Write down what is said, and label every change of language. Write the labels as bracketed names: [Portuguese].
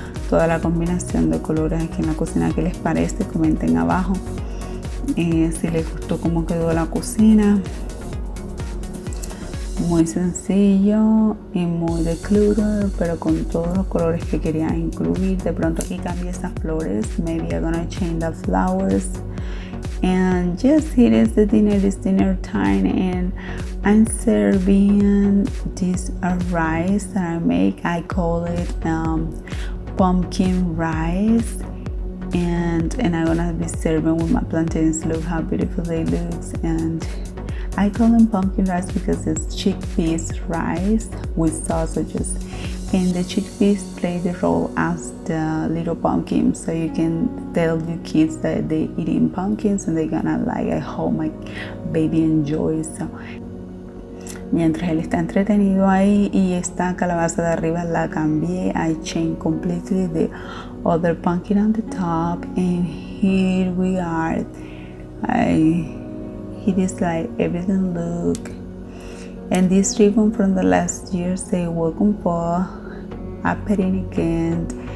[Spanish] Toda la combinación de colores aquí en la cocina, ¿qué les parece? Comenten abajo si les gustó cómo quedó la cocina. Muy sencillo y muy de clutter, pero con todos los colores que quería incluir. De pronto aquí cambié esas flores. [English] Maybe I'm gonna change the flowers. And just here is the dinner. It's dinner time, and I'm serving this rice that I make. I call it pumpkin rice, and I'm gonna be serving with my plantains. Look how beautiful they look. And I call them pumpkin rice because it's chickpeas rice with sausages, and the chickpeas play the role as the little pumpkin, so you can tell your kids that they're eating pumpkins and they're gonna like. I hope my baby enjoys. [Spanish] So mientras él está entretenido ahí, y esta calabaza de arriba la cambié. [English] I changed completely the other pumpkin on the top, and here we are. It is like everything look. And this ribbon from the last year say welcome for appearing again.